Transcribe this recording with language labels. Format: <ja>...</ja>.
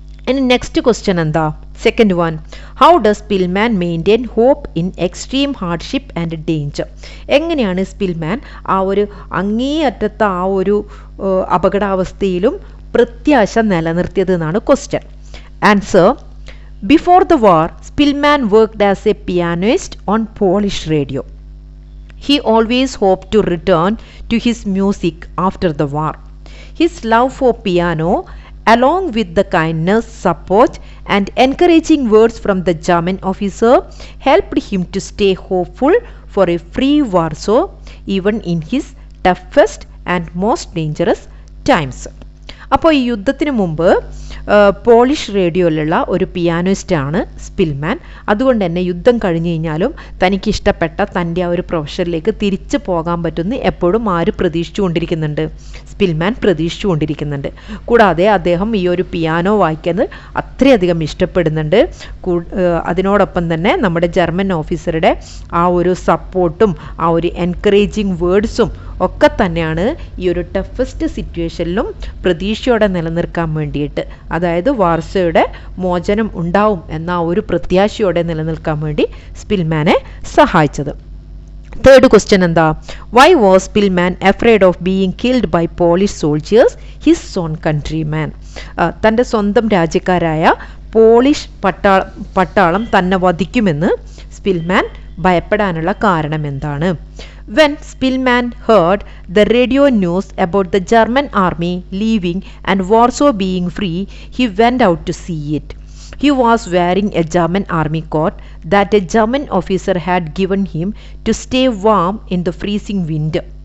<ml>ഇനി next question എന്താ?</ml> <en>Second one, how does Szpilman maintain hope in extreme hardship and danger?</en> <ml>എങ്ങനെയാണ് Spillman ആ ഒരു അങ്ങേയറ്റത്തെ ആ ഒരു അപകടാവസ്ഥയിലും പ്രത്യാശ നിലനിർത്തിയത് എന്നാണ് question.</ml> <en>Answer, before the war Szpilman worked as a pianist on Polish radio. He always hoped to return to his music after the war. His love for piano, along with the kindness, support and encouraging words from the German officer, helped him to stay hopeful for a free Warsaw even in his toughest and most dangerous times.</en> <ml>അപ്പോൾ ഈ യുദ്ധത്തിന് മുമ്പ് polish റേഡിയോയിലുള്ള ഒരു പിയാനോയിസ്റ്റാണ് Spillman. അതുകൊണ്ട് തന്നെ യുദ്ധം കഴിഞ്ഞു കഴിഞ്ഞാലും തനിക്കിഷ്ടപ്പെട്ട തൻ്റെ ആ ഒരു പ്രൊഫഷനിലേക്ക് തിരിച്ചു പോകാൻ പറ്റുമെന്ന് എപ്പോഴും ആര് പ്രതീക്ഷിച്ചുകൊണ്ടിരിക്കുന്നുണ്ട്? സ്പിൽമാൻ പ്രതീക്ഷിച്ചുകൊണ്ടിരിക്കുന്നുണ്ട്. കൂടാതെ അദ്ദേഹം ഈ ഒരു പിയാനോ വായിക്കുന്നത് അത്രയധികം ഇഷ്ടപ്പെടുന്നുണ്ട്. അതിനോടൊപ്പം തന്നെ നമ്മുടെ ജർമ്മൻ ഓഫീസറുടെ ആ ഒരു സപ്പോർട്ടും ആ ഒരു എൻകറേജിങ് വേർഡ്സും ഒക്കെ തന്നെയാണ് ഈ ഒരു ടഫസ്റ്റ് സിറ്റുവേഷനിലും പ്രതീക്ഷയോടെ നിലനിൽക്കാൻ വേണ്ടിയിട്ട്, അതായത് വാർസോയുടെ മോചനം ഉണ്ടാവും എന്ന ഒരു പ്രത്യാശയോടെ നിലനിൽക്കാൻ വേണ്ടി സ്പിൽമാനെ സഹായിച്ചത്. തേർഡ് ക്വസ്റ്റ്യൻ എന്താ?</ml> <en>Why was Szpilman afraid of being killed by Polish soldiers his own countryman?</en> <ml>തൻ്റെ സ്വന്തം രാജ്യക്കാരായ പോളിഷ് പട്ടാളം തന്നെ വധിക്കുമെന്ന് സ്പിൽമാൻ ഭയപ്പെടാനുള്ള കാരണം എന്താണ്?</ml> <en>When Spillman heard the radio news about the German army leaving and Warsaw being free, he went out to see it. He was wearing a German army coat that a German officer had given him to stay warm in the freezing winter.</en>